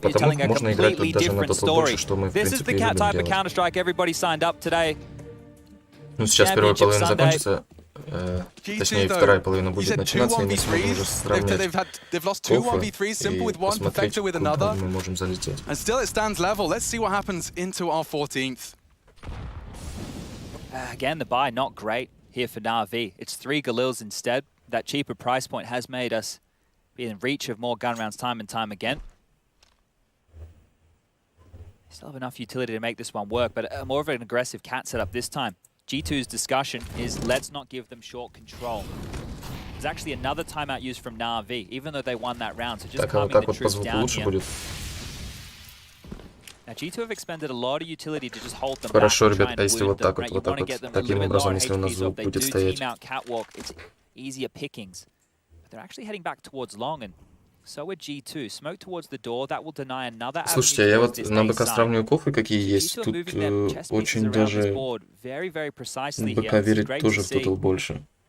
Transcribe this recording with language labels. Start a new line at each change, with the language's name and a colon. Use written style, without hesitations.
Russian: Потому можно играть тут даже на тот больше, что мы в принципе и любим делать. Ну, сейчас первая половина закончится. Точнее, вторая половина будет начинаться, и мы сможем уже сравнять кофы и посмотреть, куда мы можем залететь.
English: And still it stands level. Let's see what happens into our 14th. Again, the buy not great here for NaVi. It's 3 Galils instead. That cheaper price point has made us be in reach of more gun rounds time and time again. Still have enough utility to make this one work, but more of an aggressive cat setup this time. G2's discussion is let's not give them short control. There's actually another timeout used from NaVi, even though they won that round. So just calming the troops down here. Now G2 have expended a lot of utility to just hold them back.
Russian: Хорошо, ребят, а если вот так вот, таким образом, если у нас звук будет стоять.
English: It's easier pickings. But they're actually heading back towards long, and so are G2. Smoke towards the door, that will deny another.
Russian: Слушайте, я вот на БК сравниваю кофы, какие есть. Тут очень даже БК верить тоже в тотал больше.